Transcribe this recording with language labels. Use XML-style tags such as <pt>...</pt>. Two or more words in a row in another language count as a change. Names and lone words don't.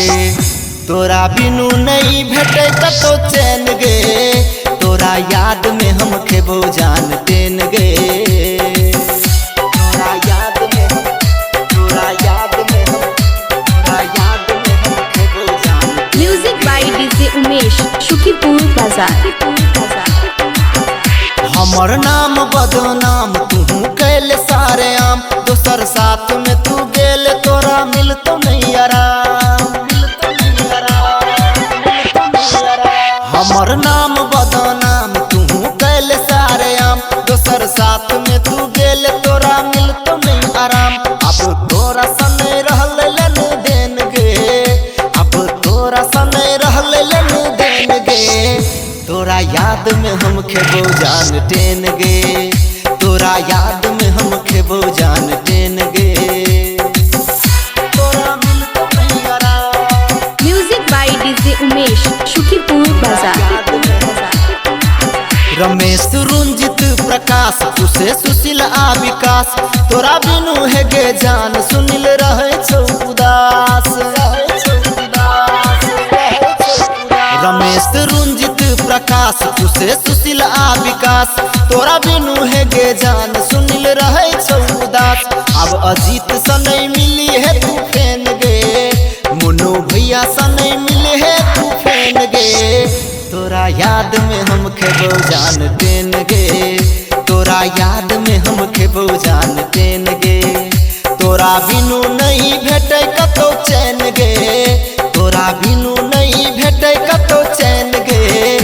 <mai>तोरा बिनु नहीं भेटे कतो चैन गे, तोरा याद में हम खेबो जान टेन गे। तोरा याद में हम, तोरा याद में हम, तोरा याद में हम खेबो जान।</mai> <en>Music by DJ Umesh Shukipur Bazar.</en> <mai>हमर नाम बदनाम तू कैल सारे आम, दोसर साथ में तू गेल तोरा मिल तो नहीं आराम, मिल तो नहीं आराम, मिल तो नहीं आराम। हमर नाम बदनाम तू कैल सारे आम, दोसर साथ में तू गेल तोरा मिल तो नहीं आराम। अब तोरा सने रहल लन देन गे, अब तोरा सने रहल लन देन गे। तोरा याद में हम खेबो जान टेन गे, तोरा याद में हम खेबो जान टेन गे। तोरा मिल तो नहीं आराम।</mai> <en>Music by DJ Umesh Shukipur Bazar.</en> <mai>रमेश रंजित प्रकाश उसे सुशील आ विकास, तोरा बिनु है गे जान सुनील रहे छौ उदास, रहे छौ उदास, रहे छौ उदास। रमेश रंजित प्रकाश उसे सुशील आ विकास, तोरा बिनु है गे जान सुनील रहे छौ उदास। अब अजीत सा नहीं मिली है तू फेन गे, मुन्नू भैया सा नहीं मिले है तू फेन गे। तोरा याद में हम खेबो जान टेन गे, तोरा याद में हम खेबो जान टेन गे। तोरा बिनु नहीं भेटे कतो चैन गे, तोरा बिनु नहीं भेटे कतो चैन गे।</mai>